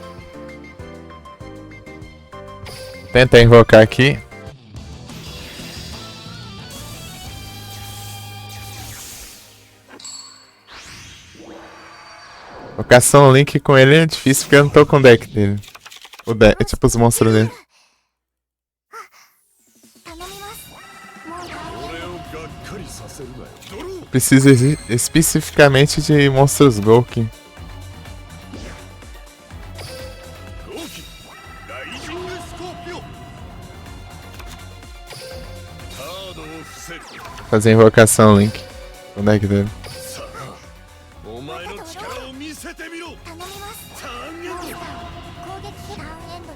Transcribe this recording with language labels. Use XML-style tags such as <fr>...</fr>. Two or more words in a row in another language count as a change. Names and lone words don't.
<pt>Tenta invocar aqui. Invocação Link com ele é difícil porque eu não tô com o deck dele. O deck, é tipo os monstros dele.</pt> <ja>頼みますもう俺をがっかりさせるなよ。ドロー。</ja> <pt>Preciso especificamente de monstros Golki.</pt> <ja>ゴーキライジングスコーピオ。カードを伏せる。</ja> <pt>Fazer invocação Link com o deck dele.</pt> <ja>さあお前の力を見せてみろ。頼みますターンエンド。モンスター攻撃ターンエンド</ja>